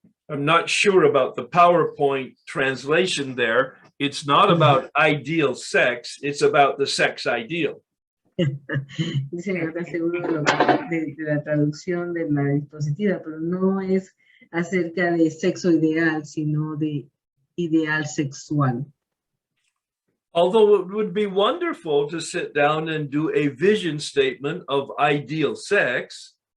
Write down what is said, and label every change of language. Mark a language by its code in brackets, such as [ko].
[en] I'm not sure about the PowerPoint translation there. It's not about ideal sex, it's about the sex ideal. [es] Dice que no está seguro de la traducción de la dispositiva, pero no es acerca de sexo ideal, sino de ideal sexual. [en] Although it would be wonderful to sit down and do a vision statement of ideal sex,